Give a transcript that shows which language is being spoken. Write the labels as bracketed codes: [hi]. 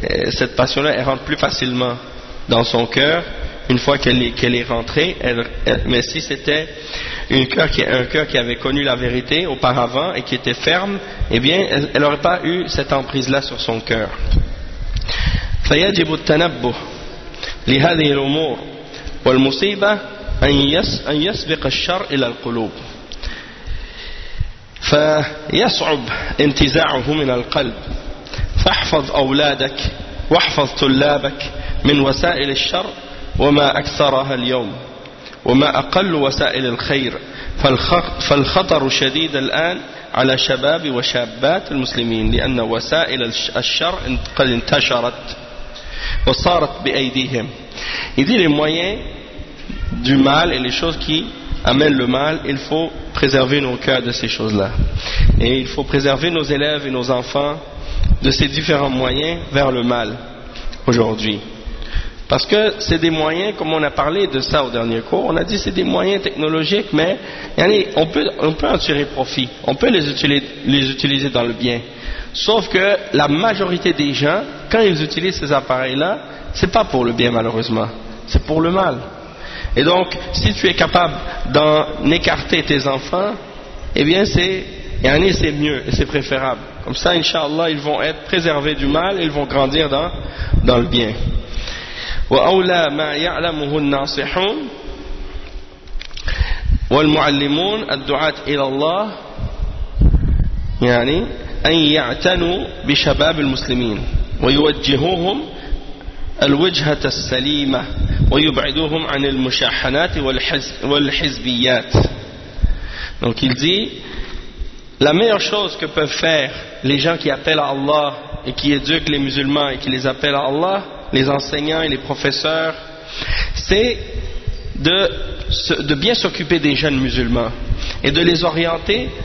[fr] cette passion-là, elle rentre plus facilement dans son cœur, une fois qu'elle est rentrée, mais si c'était un cœur qui avait connu la vérité auparavant et qui était ferme, eh bien, elle n'aurait pas eu cette emprise-là sur son cœur. [ar] فيجب التنبه لهذه الأمور والمصيبة أن يسبق الشر إلى القلوب فيصعب انتزاعه من القلب فاحفظ أولادك واحفظ طلابك من وسائل الشر وما أكثرها اليوم وما أقل وسائل الخير فالخطر شديد الآن على شباب وشابات المسلمين لأن وسائل الشر قد انتشرت وصارت بأيديهم. [fr] Il dit les moyens du mal et les choses qui amènent le mal, il faut préserver nos cœurs de ces choses-là. Et il faut préserver nos élèves et nos enfants de ces différents moyens vers le mal aujourd'hui. Parce que c'est des moyens, comme on a parlé de ça au dernier cours, on a dit que c'est des moyens technologiques, mais yani, on peut en tirer profit, on peut les utiliser dans le bien. Sauf que la majorité des gens, quand ils utilisent ces appareils-là, c'est pas pour le bien malheureusement, c'est pour le mal. Et donc, si tu es capable d'en écarter tes enfants, eh bien c'est mieux et c'est préférable. Comme ça, Inch'Allah, ils vont être préservés du mal et ils vont grandir dans le bien. [ar] وأولى ما يعلمه الناصحون والمعلمون الدعاة إلى الله يعني أن يعتنوا بشباب المسلمين ويوجهوهم الوجهة السليمة ويبعدوهم عن المشاحنات والحزبيات. [fr] Donc il dit la meilleure chose que peuvent faire les gens qui appellent à Allah et qui éduquent les musulmans et qui les appellent à Allah, les enseignants et les professeurs, c'est de bien s'occuper des jeunes musulmans et de les orienter